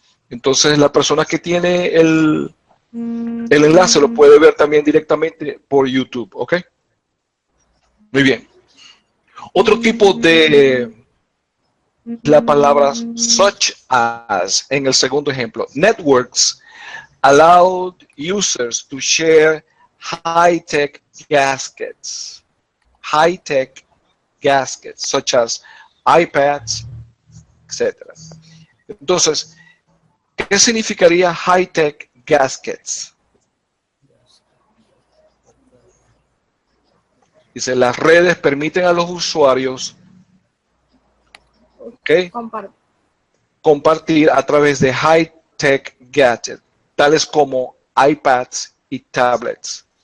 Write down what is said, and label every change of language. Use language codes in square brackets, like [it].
[es] Entonces la persona que tiene el enlace lo puede ver también directamente por YouTube, ¿ok? Muy bien. Otro tipo de la palabra such as en el segundo ejemplo. [en] Networks allowed users to share high-tech gaskets. High-tech gaskets, such as iPads, etc. [es] Entonces, ¿qué significaría high-tech gaskets? Dice, las redes permiten a los usuarios compartir a través de high-tech gadgets, tales como iPads y tablets.